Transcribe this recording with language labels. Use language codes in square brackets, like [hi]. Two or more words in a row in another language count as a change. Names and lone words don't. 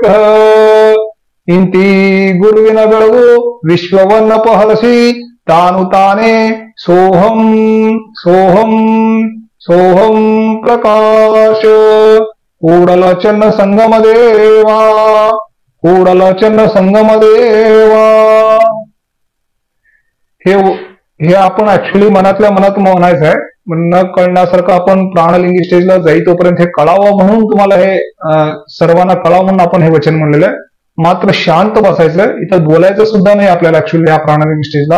[kn] ಇಂತಿ ಗುರುವಿನ ಬೆಳಗು ವಿಶ್ವವನ್ನಪಹರಿಸಿ ತಾನು ತಾನೇ ಸೋಹಂ ಸೋಹಂ ಸೋಹಂ ಪ್ರಕಾಶ ಕೂಡಲ ಚನ್ನ ಸಂಗಮ ದೇವಾ ಕೂಡಲ चंद्र संगम देवा [mr] हे आपण ऍक्च्युली मनातल्या मनात म्हणायचं आहे. न कळण्यासारखं आपण प्राणलिंगी स्टेजला जाई तोपर्यंत हे कळावं म्हणून तुम्हाला हे सर्वांना कळावं म्हणून आपण हे वचन म्हणलेलं आहे. मात्र शांत बसायचं, इथं बोलायचं सुद्धा नाही आपल्याला ऍक्च्युली ह्या प्राणलिंगी स्टेजला.